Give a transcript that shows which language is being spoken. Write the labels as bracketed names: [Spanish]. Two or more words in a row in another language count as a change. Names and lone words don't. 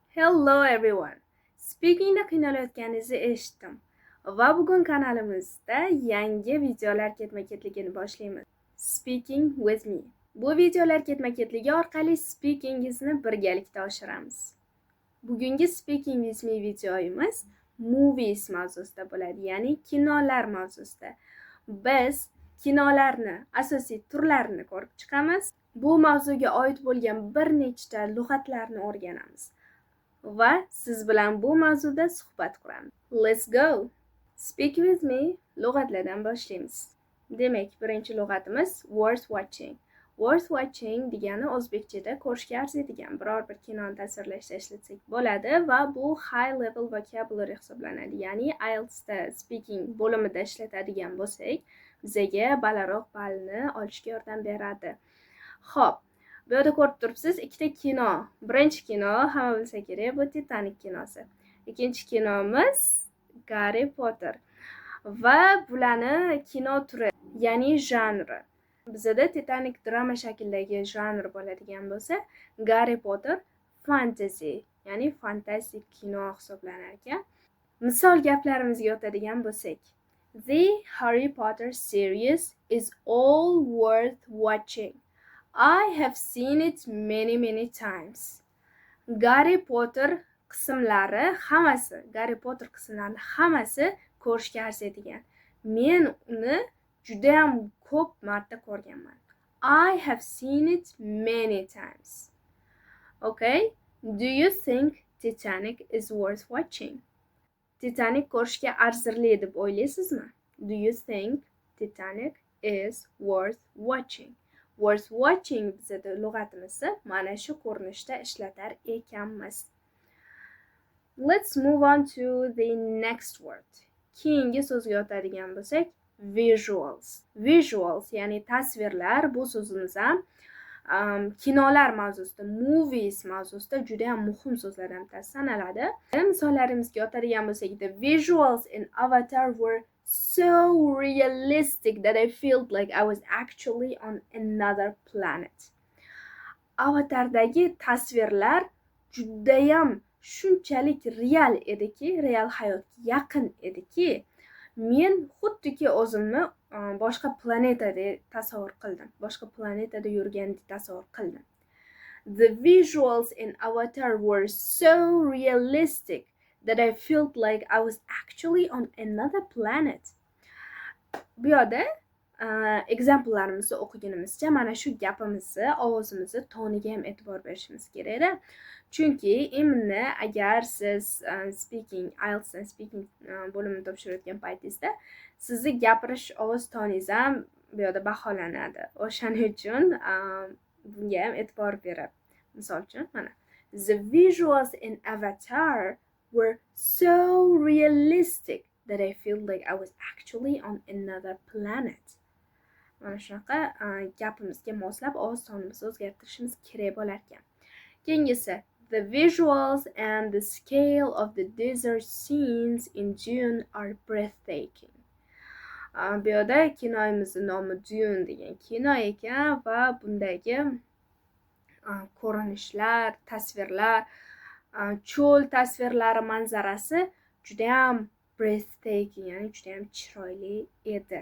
[English] Hello everyone. [Uzbek] Speakingda qiynalayotganingizni eshitdim. Va bugun kanalimizda yangi videolar ketma-ketligini boshlaymiz. [English] Speaking with me. [Uzbek] Bu videolar ketma-ketligi orqali speakingizni birgalikda oshiramiz. Bugungi Speaking with me videoyimiz movies mavzusida bo'ladi, ya'ni kinolar mavzusida. Biz kinolarni, asosiy turlarini ko'rib chiqamiz. Bu mavzuga oid bo'lgan bir nechta lug'atlarni o'rganamiz. Va siz bilan bu mavzuda suhbat quramiz. [English] Let's go. Speak with me [Uzbek] lug'atlardan boshlaymiz. Demak, birinchi lug'atimiz [English] worth watching. Worth watching [Uzbek] degani o'zbekchada ko'rishga arziydigan biror bir kinoni tasvirlashda ishlatsak bo'ladi va bu [English] high level vocabulary [Uzbek] hisoblanadi. Ya'ni IELTSda speaking bo'limida ishlatadigan bo'lsak, bizga balandroq ballni olishga yordam beradi. Xo'p, bu yerda ko'rib turibsiz, ikkita kino. Birinchi kino hamma bilsa kerak, bu Titanic kinosi. Ikkinchi kinomiz Harry Potter. Va bularni kino turi, ya'ni janri. Bizda Titanic drama shaklidagi janr bo'ladigan bo'lsa, Harry Potter fantasy, ya'ni fantastik kino hisoblanar ekan. Misol gaplarimizga o'tadigan bo'lsak, [English] The Harry Potter series is all worth watching. I have seen it many times. [Uzbek] Harry Potter qismlari hammasi ko'rishga arziydigan. Men uni juda ham ko'p marta ko'rganman. [English] I have seen it many times. Okay? Do you think Titanic is worth watching? [Uzbek] Titanic ko'rishga arzirli deb o'ylaysizmi? [English] Do you think Titanic is worth watching? Worth watching [Uzbek] bizda lug'atimizni mana shu ko'rinishda ishlatar ekanmiz. [English] Let's move on to the next word. [Uzbek] Keyingi so'zga o'tadigan bo'lsak, visuals. Visuals, ya'ni tasvirlar, bu so'zimiz ham kinolar mavzusida, movies mavzusida juda ham muhim so'zlardan sanaladi. Misollarimizga o'tadigan bo'lsak, [English] the visuals in Avatar were so realistic that I felt like I was actually on another planet. [Uzbek] Avatardagi tasvirlar judayam shunchalik real ediki, real hayotga yaqin ediki, men xuddiki o'zimni boshqa planetada tasavvur qildim. Boshqa planetada yurgandek tasavvur qildim. [English] The visuals in Avatar were so realistic that I felt like I was actually on another planet. [Uzbek] Bu yerda examplelarimizni o'qiganimizcha mana shu gapimizni, ovozimizni toniga ham e'tibor berishimiz kerak-da. Chunki endi agar siz IELTS speaking bo'limini topshirayotgan paytingizda sizni gapirish ovoz toningiz ham bu yerda baholanadi. O'shaning uchun bunga ham e'tibor berib. Misol uchun mana [English] the visuals in Avatar were so realistic that I felt like I was actually on another planet. [Uzbek] Mana shunaqa gapimizga moslab ovoz tonimizni o'zgartirishimiz kerak bo'lar ekan. Keyingisi, [English] the visuals and the scale of the desert scenes in Dune are breathtaking. [Uzbek] Bu yerda kinoyimizning nomi Dune degan kino ekan va bundagi ko'rinishlar, tasvirlar, cho'l tasvirlari, manzarasi juda ham breathtaking, ya'ni juda ham chiroyli edi.